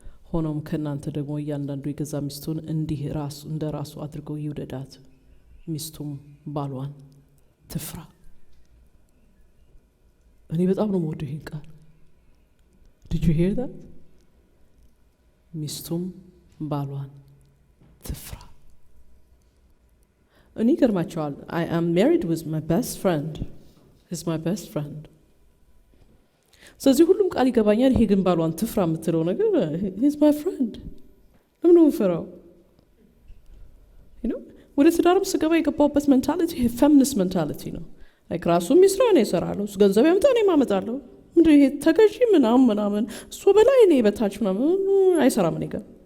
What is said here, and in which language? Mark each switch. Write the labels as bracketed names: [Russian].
[Amharic] ሆኖም ከእናንተ ደግሞ እያንዳንዱ የገዛ ሚስቱን እንዲህ ራሱ እንደ ራሱ አድርገው ይውደዳት፣ ሚስቱም ባሏን ትፍራ። እኔ በጣም ነው የምወደው ይሄን ቃል። Did you hear that? [English] ሚስቱም ባሏን ትፍራ። እኔ ገርማቸዋል። I am married with my best friend. He's my best friend. [Amharic] ስለዚህ ሁሉም ቃል ይገባኛል። ይሄ ግን ባሏን ትፍራ የምትለው ነገር he's my friend። ለምን ነው የምፈራው? ወደ ትዳርም ስገባ የገባሁበት ሜንታሊቲ ፌሚኒስት ሜንታሊቲ ነው። ራሱ የሚስራው እኔ እሰራለሁ፣ እሱ ገንዘብ ያምጣ እኔ ማመጣለሁ። ምንድን ይሄ ተገዢ ምናምን እሱ በላይ እኔ በታች ምናምን አይሰራም እኔ ጋር።